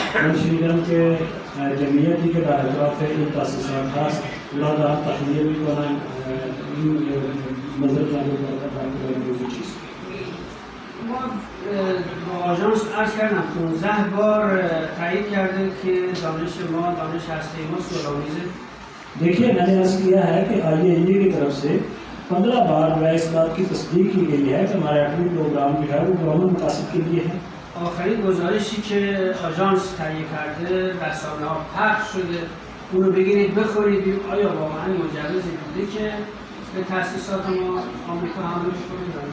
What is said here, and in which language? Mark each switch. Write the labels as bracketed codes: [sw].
[fa] من شنیدم که جمعیتی که در اطراف این تاسیسات هست اونا دارن تخلیه میکنن این نظر جانب در موضوع چیست؟ ما با آژانس عرض کردم 15 بار تایید کرده که دانش ما دانش هسته ما صلح‌آمیزه. [ur] دیکھیے میں نے عرض کیا ہے کہ آئی اے ای کی طرف سے 15 بار جو ہے اس بات کی تصدیق کی گئی ہے کہ ہمارا ایٹمی پروگرام جو ہے وہ قومی مقاصد کے لیے ہے۔ [fa] آخرین گزارشی که آژانس تهیه کرده رسانه‌ها پخش شده، اونو بگیرید بخورید آیا واقعا مجوزی بوده که به تأسیسات ما آمریکا حمله کنه؟